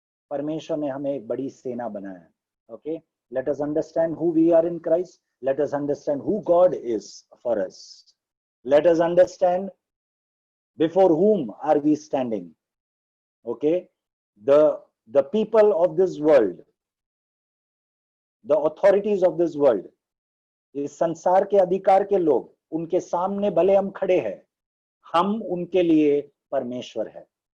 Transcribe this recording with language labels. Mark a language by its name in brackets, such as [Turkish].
[Hindi] परमेश्वर ने हमें एक बड़ी सेना बनाया. [English] Okay? Let us understand who we are in Christ. Let us understand who God is for us. Let us understand before whom are we standing. Okay? The people of this world, [Hindi] the authorities of this world, इस संसार के अधिकार के लोग, उनके सामने भले हम खड़े हैं, हम उनके लिए परमेश्वर है.